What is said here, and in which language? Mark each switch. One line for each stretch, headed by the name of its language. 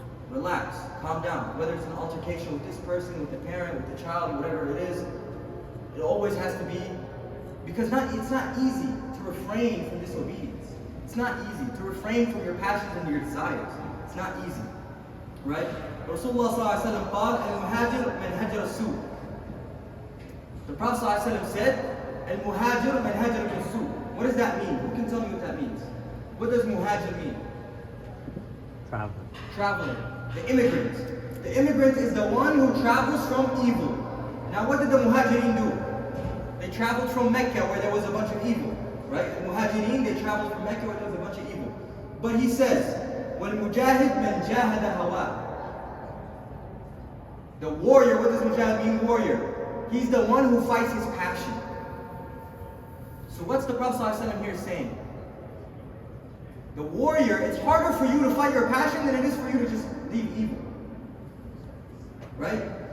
English: Relax, calm down. Whether it's an altercation with this person, with the parent, with the child, whatever it is, it always has to be, because it's not easy to refrain from disobedience. It's not easy to refrain from your passions and your desires. It's not easy, right?
Arabic: Rasulullah ﷺ قال المهاجر من هجر السوء.
English: The Prophet ﷺ said,
Arabic: المهاجر من هجر السوء.
English: What does that mean? Who can tell me what that means? What does muhajir mean? Traveling. The immigrant. The immigrant is the one who travels from evil. Now what did the muhajirin do? They traveled from Mecca where there was a bunch of evil. Right? The muhajirin, they traveled from Mecca where there was a bunch of evil. But he says,
Arabic: وَالْمُجَاهِدْ مَنْ جَاهَدَ هَوَاهُ.
English: The warrior, what does mujahid mean, warrior? He's the one who fights his passion. So what's the Prophet ﷺ here saying? The warrior, it's harder for you to fight your passion than it is for you to just leave evil. Right?